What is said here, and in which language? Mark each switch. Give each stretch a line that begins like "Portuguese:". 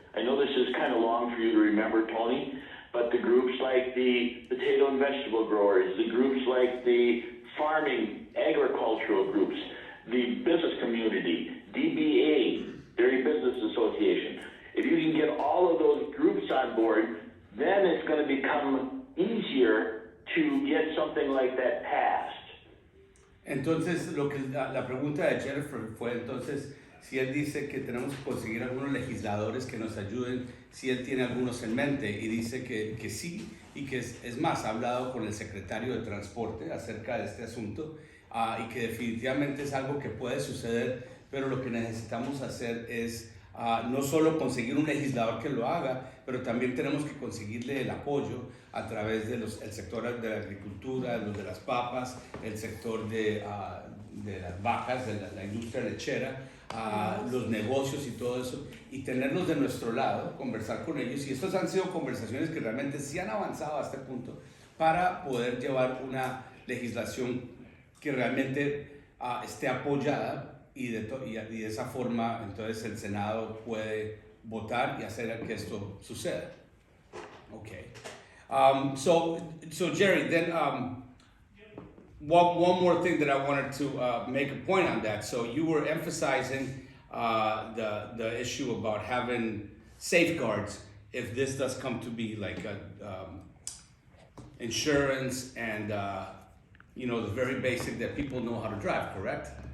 English: I know this is kind of long for you to remember, Tony, but the groups like the potato and vegetable growers, the groups like the farming, agricultural groups, the business community, DBA, Dairy Business Association. If you can get all of those groups on board, then it's going to become easier to get something like that passed.
Spanish: Entonces, la pregunta de Jennifer fue entonces si él dice que tenemos que conseguir algunos legisladores que nos ayuden, si él tiene algunos en mente, y dice que sí, y que es más, ha hablado con el secretario de Transporte acerca de este asunto, y que definitivamente es algo que puede suceder, pero lo que necesitamos hacer es no solo conseguir un legislador que lo haga, pero también tenemos que conseguirle el apoyo a través del sector de la agricultura, los de las papas, el sector de las vacas, de la industria lechera, los negocios y todo eso, y tenerlos de nuestro lado, conversar con ellos. Y estas han sido conversaciones que realmente sí han avanzado a este punto para poder llevar una legislación que realmente esté apoyada, y de esa forma entonces el Senado puede votar y hacer que esto suceda.
English: Okay. So Jerry, then one more thing that I wanted to make a point on that. So you were emphasizing the issue about having safeguards if this does come to be, like insurance and the very basic that people know how to drive, correct?